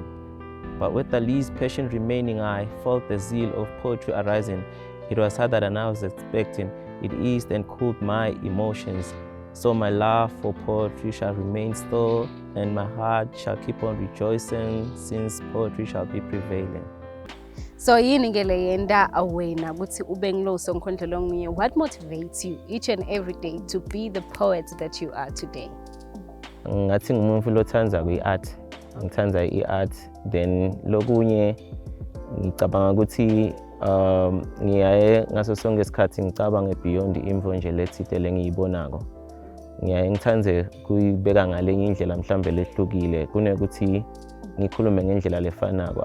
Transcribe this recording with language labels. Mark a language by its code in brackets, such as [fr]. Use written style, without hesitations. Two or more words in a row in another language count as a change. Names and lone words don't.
[en] But with the least passion remaining, I felt the zeal of poetry arising. It was harder than I was expecting. It eased and cooled my emotions. So my love for poetry shall remain still, and my heart shall keep on rejoicing, since poetry shall be prevailing. [ss] So yini ngele yenda awena ukuthi ube ngilo Sonkhondlo longuye, [en] what motivates you each and every day to be the poet that you are today? [ss] Ngathi ngumuntu lothanza kwi-art, ngithanda i-art, then lokunye ngicabanga ukuthi ngiyaye ngaso sonke isikhathi ngicabanga beyond imvo nje lethite lengiyibonako. Ngiyaye ngithande kuyibeka ngalenye indlela mhlambe lehlukile kunekuthi ngikhulume ngendlela lefanako.